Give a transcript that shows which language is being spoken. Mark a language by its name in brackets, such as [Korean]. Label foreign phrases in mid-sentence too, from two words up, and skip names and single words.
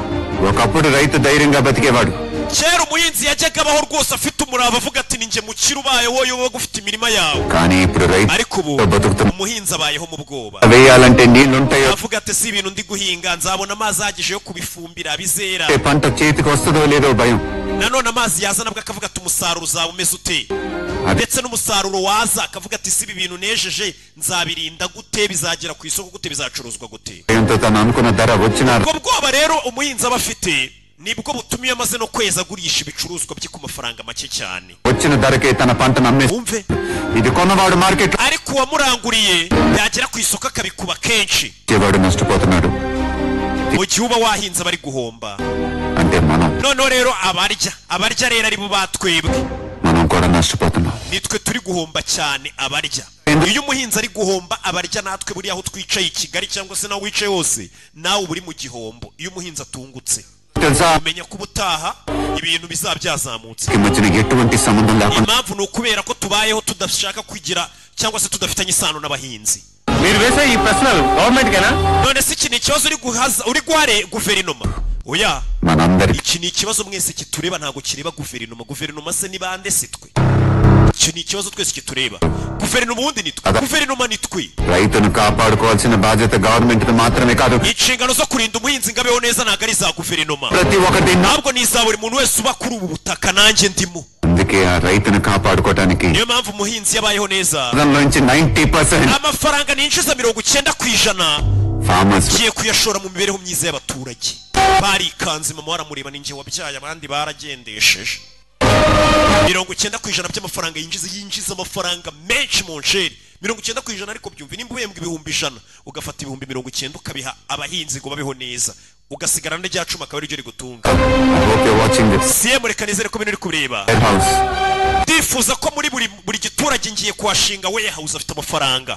[Telugu] ఒకప్పుడు రైతు ధైర్యంగా బతికేవాడు. [Kinyarwanda] kera umuhinzi yajyaga abaho rwose afite umurava avuga ati ninjye mukiri ubaye wowe wowe gufite imirima yawe [Telugu] కానీ ఇప్పుడు రైతు [Kinyarwanda] ariko ubu [Telugu] బతుకుతున్న [Kinyarwanda] umuhinzi abayeho mu bwoba [Telugu] వేయాలంటే నీళ్లుంటాయో [Kinyarwanda] avuga ati si ibintu ndi guhinga nzabona amazi ahagije yo kubifumbira bizera [Telugu] పంట చేతికి వస్తుందో లేదో భయం [Kinyarwanda] nanone amazi yaza nabwo akavuga ati umusaruro uzaba umeze ute ndetse n'umusaruro waza akavuga ati si ibi bintu nejeje nzabirinda gute bizagera ku isoko gute bizacuruzwa gute [Telugu] భయంతో తను అనుకున్న ధర వచ్చిన [Kinyarwanda] ubwo bwoba rero umuhinzi aba afite nibwo butumiye amaze no kweza agurisha ibicuruzwa bye ku mafaranga make cyane [Telugu] వచ్చిన ధరకే తన పంటను అమ్మేసి [Kinyarwanda] wumve [Telugu] ఇది కొన్నవాడు మార్కెట్ [Kinyarwanda] ariko uwamuranguriye yagera ku isoko akabikuba kenshi [Telugu] వాడు నష్టపోతున్నాడు [Kinyarwanda] mu gihe uba wahinze bari guhomba [Telugu] అంటే మనం [Kinyarwanda] noneho rero abarya rero ari bo batwebwe [Telugu] మనం కూడా నష్టపోతున్నాం [Kinyarwanda] nitwe turi guhomba cyane abarya iyo umuhinzi ari guhomba abarya natwe buri aho twicaye i Kigali cyangwa se naho wicaye hose nawe uri mu gihombo iyo umuhinzi atungutse [Telugu] తెలుసా [Kinyarwanda] umenya ko ubutaha ibintu bizaba byazamutse [Telugu] ఈ మధ్యన ఎటువంటి సంబంధం లేకుండా [Kinyarwanda] impamvu ni ukubera ko tubayeho tudashaka kugira cyangwa se tudafitanye isano n'abahinzi [Telugu] మీరు వేసే ఈ ప్రశ్నలు గవర్నమెంట్ కేనా [Kinyarwanda] none se iki ni ikibazo uri guhare guverinoma oya [Telugu] మనందరికి [Kinyarwanda] iki ni ikibazo mwese kitureba ntabwo kireba guverinoma se ni bande si twe icyo ni ikibazo twese kitureba guverinoma ubundi ni twe guverinoma ni twe [Telugu] రైతును కాపాడుకోవాల్సిన బాధ్యత గవర్నమెంట్ మాత్రమే కాదు [Kinyarwanda] inshingano zo kurinda umuhinzi ngo abeho neza ntabwo ari za guverinoma [Telugu] ప్రతి ఒక్కటి [Kinyarwanda] ntabwo ni iza buri muntu wese uba kuri ubu butaka nanjye ndimo [Telugu] అందుకే ఆ రైతును కాపాడుకోవడానికి [Kinyarwanda] niyo mpamvu umuhinzi yabayeho neza [Telugu] నుంచి 90% [Kinyarwanda] amafaranga ninjiza 90% [Telugu] ఫార్మర్స్ [Kinyarwanda] ngiye kuyashora mu mibereho myiza y'abaturage barikanze mama waramureba ninjye wabyaye abandi baragendesheje 90% by'amafaranga yinjiza amafaranga menshi mu nsheri 90% ariko byumva nimba uhembwa 100 ugafata 90 ukabiha abahinzi ngo babeho neza ugasigara n'irya cuma akaba ari ryo rigutunga CM reka nizere ko bintu uri kureba ndifuza ko muri buri giturage ngiye kuhashinga warehouse afite amafaranga